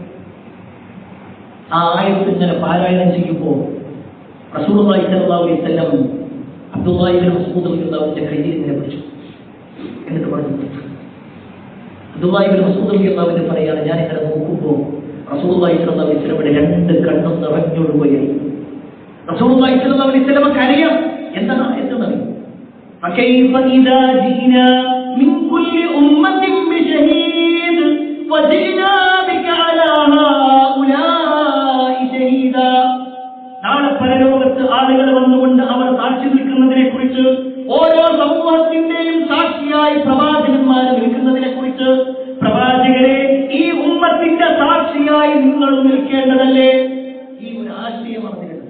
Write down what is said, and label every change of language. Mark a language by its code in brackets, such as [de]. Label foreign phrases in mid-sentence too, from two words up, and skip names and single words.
[ml] ആ ആയത്ത് ഇങ്ങനെ പാരായണം ചെയ്യുമ്പോൾ [ar] رسول الله صلى الله عليه وسلم [ml] അബ്ദുല്ലാഹി ഇബ്നു മസ്ഊദ് [ar] رضي الله عنه [ml] കയ്യിൽ ഇങ്ങനെ പിടിച്ചു. എന്നിട്ട് പറഞ്ഞു, അബ്ദുല്ലാഹി ഇബ്നു മസ്ഊദ് [ar] رضي الله عنه [ml] പറയാണ്, ഞാൻ ഇങ്ങനെ നോക്കുമ്പോൾ [ar] رسول الله صلى الله عليه وسلم [ml] 2 കണ്ണും നിറഞ്ഞൊഴുകുകയായി. [ar] رسول الله صلى الله عليه وسلم [ml] അറിയാം എന്താണ് ആയത്തെന്നറിയാം. [ar] فكيف إذا جئنا من كل أمة بشهيد وجئنا بك على هؤلاء شهيدا. [ml] നാളെ പരലോകത്ത് ആളുകൾ വന്നുകൊണ്ട് അവർ സാക്ഷി നിൽക്കുന്നതിനെ കുറിച്ച്, ഓരോ സമൂഹത്തിന്റെയും സാക്ഷിയായി പ്രവാചകന്മാർ നിൽക്കുന്നതിനെ കുറിച്ച്, പ്രവാചകരെ ഈ ഉമ്മത്തിന്റെ സാക്ഷിയായി നിങ്ങൾ നിൽക്കേണ്ടതല്ലേ? ഈ ഒരു ആശയം അറിഞ്ഞിരുന്നത്.